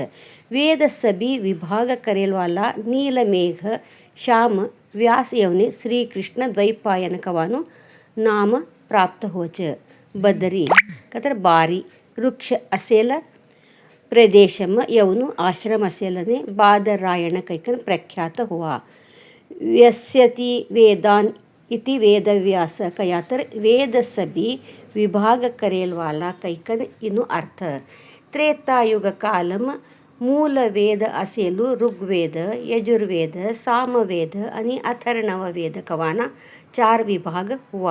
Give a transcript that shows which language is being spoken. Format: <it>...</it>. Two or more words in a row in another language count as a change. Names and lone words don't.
<saz>વેદ સભી વિભાગ કરેલવાલા નીલમેઘ શ્યામ વ્યાસ યવને શ્રી કૃષ્ણ દ્વૈપાયન કવાનું નામ પ્રાપ્ત હોચ. બદરી કતર બારી વૃક્ષ અસેલ પ્રદેશમાં યવનું આશ્રમ અસેલને બાદરાયણ કૈકન પ્રખ્યાત હોવા.</saz> <sa>વ્યસ્યતિ વેદાન इति वेदव्यास</sa> <saz>कयातर वेद सभी विभाग करेलवाला कैकन इनु अर्थ. त्रेतायुग कालम मूल वेद असेलू ऋग्वेद यजुर्वेद सामवेद आणि अथर्वण वेद कवाना 4 विभाग हुआ.</saz>